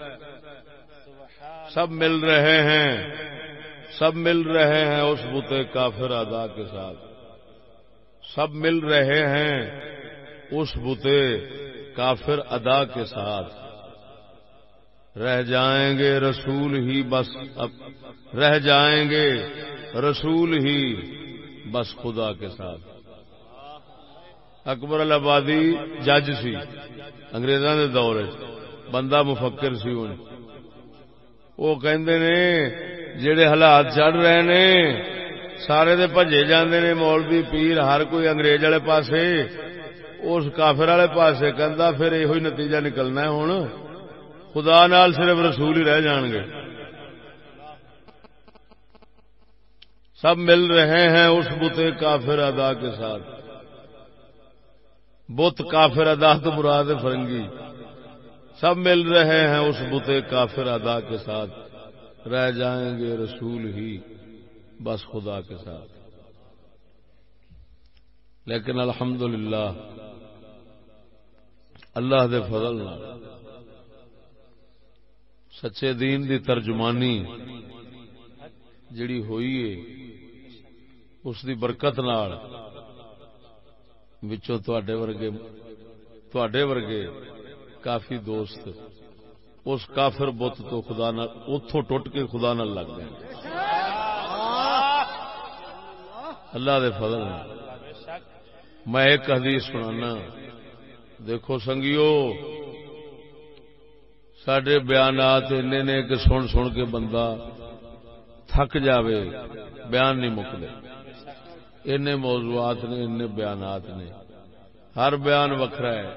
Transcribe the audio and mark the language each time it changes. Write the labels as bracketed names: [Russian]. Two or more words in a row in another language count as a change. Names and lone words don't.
[Urdu] سب مل رہے ہیں اس بت کافر ادا کے ساتھ، سب مل رہے ہیں اس بت کافر ادا کے ساتھ، رہ جائیں گے رسول ہی بس، اب رہ جائیں گے رسول ہی بس خدا کے ساتھ۔ [Punjabi] اکبر آبادی جج سی انگریزاں دے دور بندہ مفکر سی، وہ کہندے نے جڑے حالات چڑھ رہے نے سارے دے بھجے جاندے نے مولوی پیر ہر کوئی انگریز والے پاسے، اس کافر والے پاسے، کہندا پھر ایہی نتیجہ نکلنا ہے، ہن خدا نال صرف رسول ہی رہ جان گے۔ [Urdu] سب مل رہے ہیں اس بت کافر ادا کے ساتھ، [Punjabi] بت کافر ادا تو مراد فرنگی، [Urdu] سب مل رہے ہیں اس بت کافر ادا کے ساتھ، رہ جائیں گے رسول ہی بس خدا کے ساتھ۔ [Punjabi] لیکن الحمدللہ اللہ دے فضل نال سچے دین دی ترجمانی جڑی ہوئی ہے اس دی برکت نال وچوں تواڈے ورگے کافی دوست اس کافر بت تو خدا نال اتھوں ٹٹ کے خدا نال لگ گئے، اللہ دے فضل نال۔ میں ایک حدیث سنانا، دیکھو سنگیو ساڈے بیانات اننے نے کہ سن سن کے بندہ تھک جاوے، بیان نہیں مکدے، اننے موضوعات نے، اننے بیانات نے، ہر بیان وکھرا ہے۔